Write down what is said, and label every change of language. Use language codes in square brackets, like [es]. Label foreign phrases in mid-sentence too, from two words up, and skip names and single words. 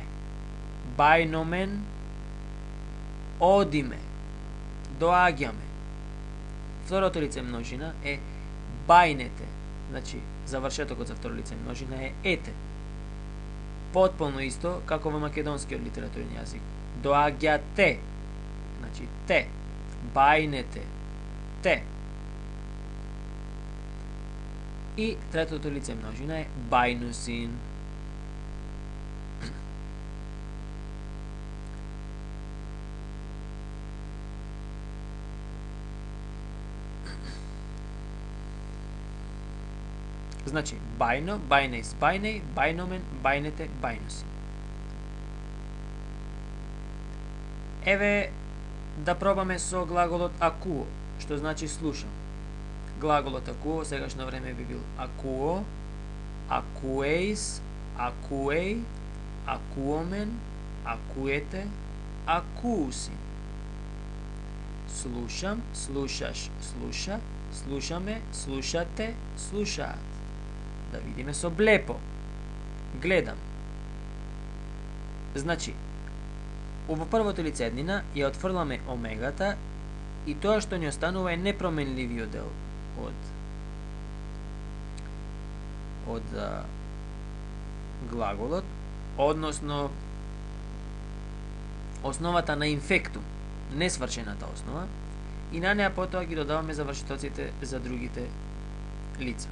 [mk] Bainomen, одиме, доаѓаме. Второто лице множина е bainete, значи завршетокот за второ лице множина е ете. Потполно исто како во македонскиот литературен јазик. Доаѓате, значи те, bainete, те. И третото лице множина е bainusin. [el] Значи, βαίνω, βαίνεις, βαίνει, βαίνομεν, βαίνετε, βαίνουσιν. [mk] Еве да пробаме со глаголот акуо, што значи слушам. Глаголот акуо сегашно време би бил [el] ἀκούω, ἀκούεις, ἀκούει, ἀκούομεν, ἀκούετε, ἀκούουσιν. [mk] Слушам, слушаш, слуша, слушаме, слушате, слушаат. Да видиме со блепо. Гледам. Значи, во првото лице еднина ја отфрламе омегата и тоа што ни останува е непроменливиот дел од глаголот, односно основата на инфектум, несвршената основа, и на неа потоа ги додаваме завршетоците за другите лица.